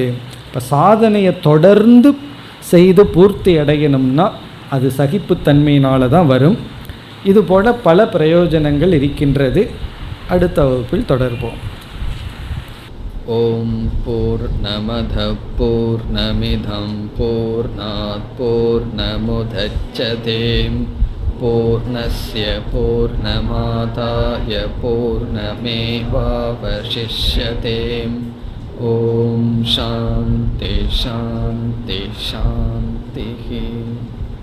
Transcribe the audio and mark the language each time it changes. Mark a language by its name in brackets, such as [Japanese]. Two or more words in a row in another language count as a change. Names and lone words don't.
[Tamil] இப்போ சாதனையை தொடர்ந்து செய்து பூர்த்தி அடையணும்னா அது சகிப்புத்தன்மையினால தான் வரும். இது போல பல பிரயோஜனங்கள் இருக்கின்றது. அடுத்த வகுப்பில் தொடர்போம். [Sanskrit] ओम् पूर्णमद पूर्णमिदं पूर्णात् पूर्णमुदच्यते पूर्णस्य पूर्णमादाय पूर्णमेवावशिष्यते. ओम् शान्ति शान्ति शान्ति.